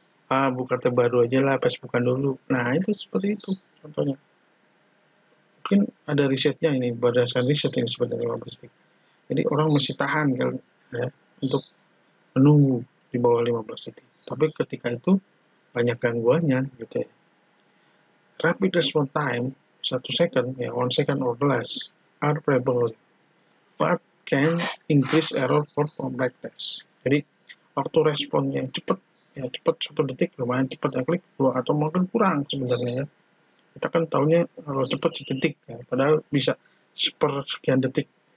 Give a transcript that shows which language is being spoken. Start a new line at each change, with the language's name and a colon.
Indonesian: Buka tab baru aja lah, Facebookan dulu. Nah, itu seperti itu contohnya. Mungkin ada risetnya ini, berdasarkan riset ini sebenarnya 15 detik. Jadi orang masih tahan kan ya, untuk menunggu di bawah 15 detik. Tapi ketika itu banyak gangguannya gitu ya.
English: Rapid response time 1 second ya, 1 second or less are prevalent but can increase error for complex tests.
Indonesian: Jadi waktu respon yang cepat 1 detik lumayan cepat ya, klik atau mungkin kurang sebenarnya ya. Kita kan tahunya kalau cepat sedetik ya, padahal bisa sepersekian detik.